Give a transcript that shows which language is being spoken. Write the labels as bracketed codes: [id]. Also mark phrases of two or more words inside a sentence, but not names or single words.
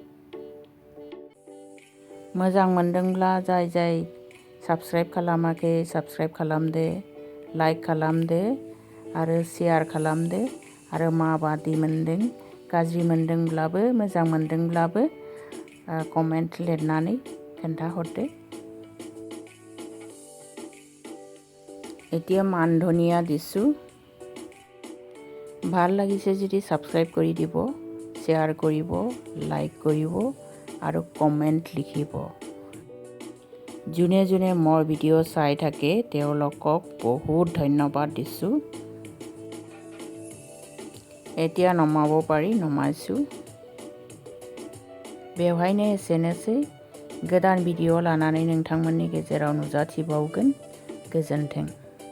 [brx] मोजां मोनदोंब्ला जाय साबस्क्राइब खालामाखै साबस्क्राइब खालामदो, लाइक खालामदो आरो शेयार खालामदो। आरो माबादि मोनदों, गाज्रि मोनदोंब्लाबो मोजां मोनदोंब्लाबो कमेन्ट लिरनानै खोन्थाहरदो। [as] এতিয়া মান ধনিয়া দিছোঁ। ভাল লাগিছে যদি ছাবস্ক্ৰাইব কৰি দিব, শ্বেয়াৰ কৰিব, লাইক কৰিব আৰু কমেণ্ট লিখিব। যোনে যোনে মোৰ ভিডিঅ' চাই থাকে তেওঁলোকক বহুত ধন্যবাদ দিছোঁ। [brx] এতিয়া नमाब पारि, नमायसु। बेवहायनो एसेनोसै। गोदान भिडिअ लानानै नोंथांमोननि गेजेराव नुजाथिबावगोन। गोजोन्थों।